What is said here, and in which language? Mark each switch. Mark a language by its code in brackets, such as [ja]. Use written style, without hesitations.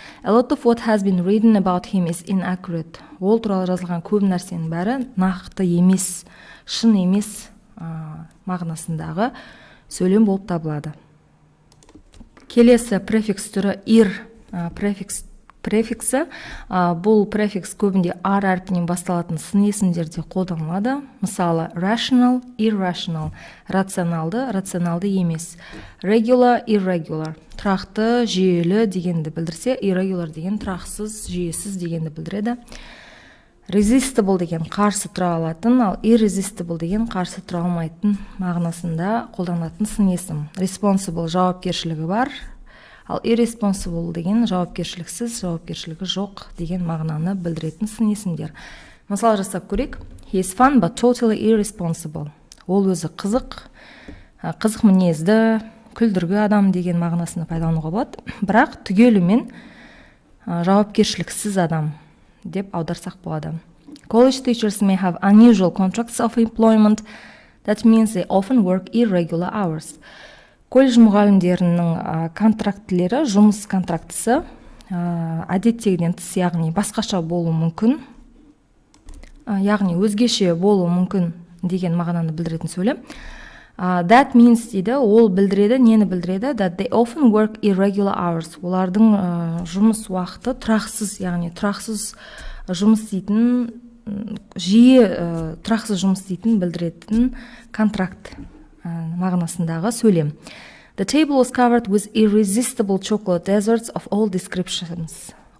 [en] A lot of what has been written about him is inaccurate. [kk] Ол туралы жазылған көп нәрсенің бәрі нақты емес, шын емес мағынасындағы сөйлем болып табылады. Келесі префикс түрі ir префиксі. Бұл префикс көбінде ар әрпінен басталатын сын есімдерде қолданылады. Мысалы, rational, irrational. Рационалды, рационалды емес. Regular, irregular. Тұрақты, жүйелі дегенді білдірсе, irregular деген тұрақсыз, жүйесіз дегенді білдіреді. Resistible деген қарсы тұра алатын, ал irresistible деген қарсы тұра алмайтын мағынасында қолданылатын сын есім. Responsible жауапкершілігі бар, ал irresponsible деген жауапкершіліксіз, жауапкершілігі жоқ деген мағынаны білдіретін сын есімдер. Мысал жасап көрейік. [en] He is fun but totally irresponsible. [kk] Ол өзі қызық мінезді, күлдіргі адам деген мағынасына пайдалануға болады. Бірақ түгелімен жауапкершіліксіз адам деп аударсақ болады. [en] College teachers may have unusual contracts of employment. That means they often work irregular hours. [kk] Колледж мұғалімдерінің контрактілері, жұмыс контрактысы әдеттегіден тыс, яғни басқаша болуы мүмкін, яғни өзгеше болуы мүмкін деген мағынаны білдіретін сөйлем. [en] That means [kk] дейді, ол білдіреді, нені білдіреді? [en] That they often work irregular hours. [kk] Олардың жұмыс уақыты тұрақсыз, яғни тұрақсыз жұмыс істейтін, жиі тұрақсыз жұмыс істейтін білдіретін контракт мағынасындағы сөйлем. [en] The table was covered with irresistible chocolate desserts of all descriptions.